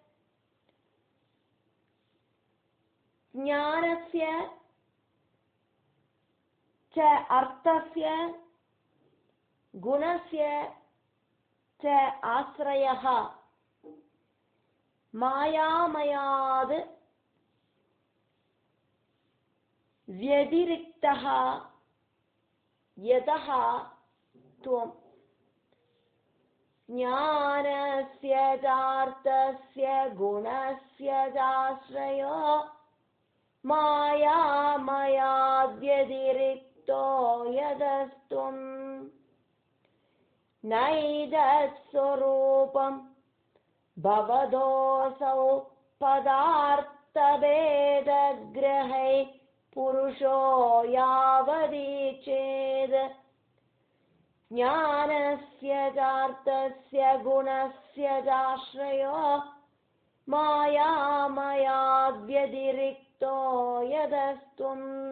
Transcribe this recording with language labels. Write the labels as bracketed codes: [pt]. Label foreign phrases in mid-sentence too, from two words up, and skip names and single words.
[sa] ജ്ഞാനസ്യ ച അർത്ഥസ്യ ഗുണസ്യ ച ആശ്രയഃ മായാമയാത് വ്യതിരിക്തഃ യതഃ ത്വം. ज्ञानस्य चार्थस्य गुणस्य चाश्रयो मायामयाद्यतिरिक्तो यदस्त्वं नैतत्स्वरूपं भवदोऽसौ पदार्थभेदग्रहै पुरुषो यावदीचेत् ज्ञानस्य चार्थस्य गुणस्य चाश्रयो मायामयाद्यतिरिक्तो यदस्त्वम्.